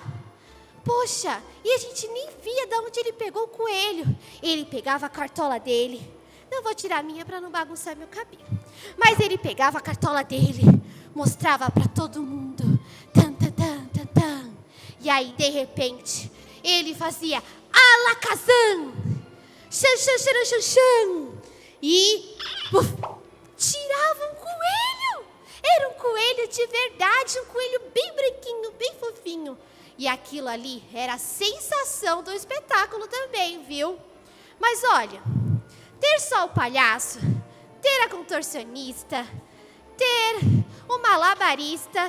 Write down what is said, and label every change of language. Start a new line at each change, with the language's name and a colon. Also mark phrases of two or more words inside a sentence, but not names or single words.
Portuguese: Poxa, e a gente nem via de onde ele pegou o coelho. Ele pegava a cartola dele. Não vou tirar a minha para não bagunçar meu cabelo. Mas ele pegava a cartola dele, mostrava para todo mundo. Tan, tan, tan, tan, tan. E aí, de repente, ele fazia alakazam, xan, xan, xan, xan, xan. E tirava um coelho. Era um coelho de verdade, um coelho bem branquinho, bem fofinho. E aquilo ali era a sensação do espetáculo também, viu? Mas olha, ter só o palhaço, ter a contorcionista, ter o malabarista...